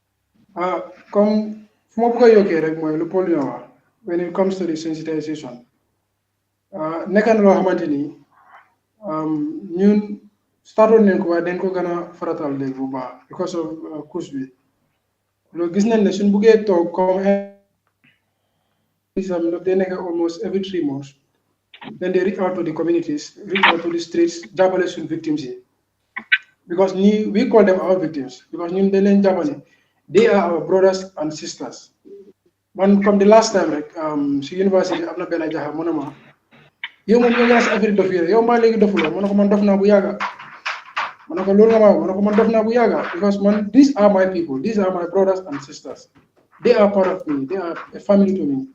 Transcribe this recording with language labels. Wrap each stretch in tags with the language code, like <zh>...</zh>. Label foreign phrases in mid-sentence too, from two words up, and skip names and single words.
<wo>comme fu ma bëgg a yokkee rek mooy lu Paul wax</wo> <en>when it comes to the sensitization</en> <wo>nekk na loo xamante ni ñun startoon nañ ko waaye dañ ko gën a faratal léegi bu baax</wo> <en>because of KUSH</en> <wo>bi loolu gis nañ ne suñ buggee toog comme they nekk</wo> <en>almost every 3 months. Then they reach out to the communities, reach out to the streets,</en> <wo>jàppale suñ victims yi</wo> <en>because we call them our victims</en> <wo>because ñun dañ leen jàppale</wo> <en>they are our brothers and sisters.</en> <wo>Man comme</wo> <en>the last time</en> <wo>rek si university am na benn jaxa mu ne ma yow moom yow yaa si affaire dof yi yow mbaa léegi dofuloo ma ne ko man dof naa bu yàgga ma ne ko loolu nga ma ma ne ko man dof naa bu yàgga because man</wo> <en>these are my people, these are my brothers and sisters, they are part of me, they are a family to me.</en>